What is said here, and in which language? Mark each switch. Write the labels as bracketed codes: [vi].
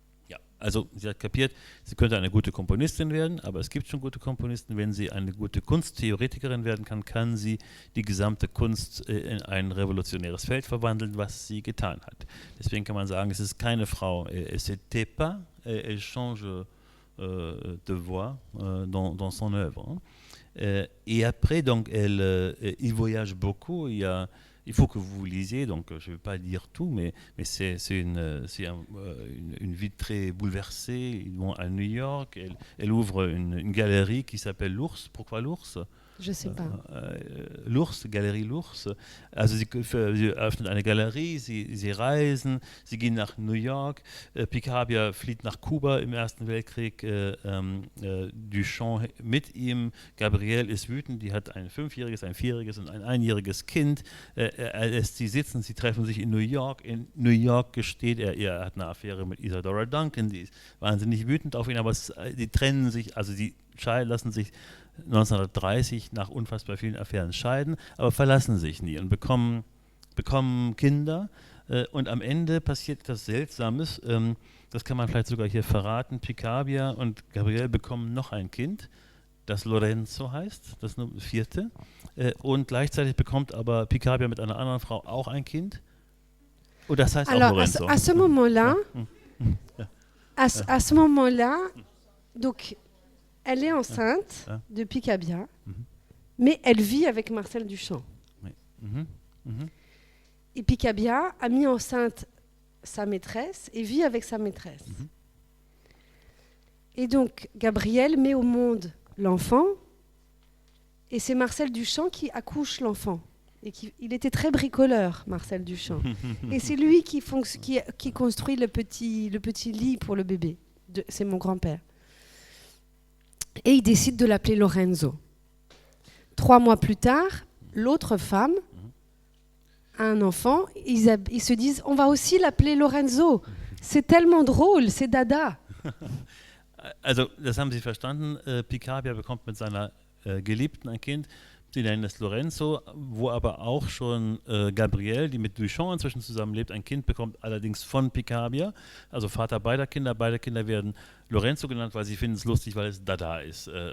[de] Ja, also sie hat kapiert, sie könnte eine gute Komponistin werden, aber es gibt schon gute Komponisten. Wenn sie eine gute Kunsttheoretikerin werden kann, kann sie die gesamte Kunst in ein revolutionäres Feld verwandeln, was sie getan hat. Deswegen kann man sagen, es ist keine Frau, [fr] c'était pas, elle change de voix dans son œuvre. Et après, donc, il voyage beaucoup. Il faut que vous lisiez, donc je ne vais pas dire tout, mais c'est une vie très bouleversée. Ils vont à New York, elle ouvre une galerie qui s'appelle l'Ours. Pourquoi l'Ours? Je sais pas. L'Ours, Galerie l'Ours. [de] Also sie öffnet eine Galerie, sie reisen, sie gehen nach New York. Picabia flieht nach Kuba im Ersten Weltkrieg. Duchamp mit ihm. Gabriel ist wütend, die hat ein 5-jähriges, ein 4-jähriges und ein 1-jähriges Kind. Er lässt sie sitzen, sie treffen sich in New York. In New York gesteht er hat eine Affäre mit Isadora Duncan, die ist wahnsinnig wütend auf ihn, aber die trennen sich, also die lassen sich 1930 nach unfassbar vielen Affären scheiden, aber verlassen sich nie und bekommen Kinder. Und am Ende passiert etwas Seltsames, das kann man vielleicht sogar hier verraten. Picabia und Gabriel bekommen noch ein Kind, das Lorenzo heißt, das 4. Und gleichzeitig bekommt aber Picabia mit einer anderen Frau auch ein Kind. Und das heißt [fr] Alors, [de] auch Lorenzo. [fr] à ce moment-là, à ce moment-là, donc elle est enceinte de Picabia, mais elle vit avec Marcel Duchamp. Et Picabia a mis enceinte sa maîtresse et vit avec sa maîtresse. Et donc, Gabriel met au monde l'enfant, et c'est Marcel Duchamp qui accouche l'enfant. Et il était très bricoleur, Marcel Duchamp. Et c'est lui qui construit le petit lit pour le bébé. C'est mon grand-père. Et il décide de l'appeler Lorenzo. 3 mois plus tard, l'autre femme a un enfant. Ils se disent, on va aussi l'appeler Lorenzo. C'est tellement drôle, c'est dada. [de] Also, das haben Sie verstanden. Picabia bekommt mit seiner Geliebten ein Kind. Sie nennen es Lorenzo, wo aber auch schon Gabriel, die mit Duchamp inzwischen zusammenlebt, ein Kind bekommt, allerdings von Picabia, also Vater beider Kinder. Beide Kinder werden Lorenzo genannt, weil sie finden es lustig, weil es Dada ist.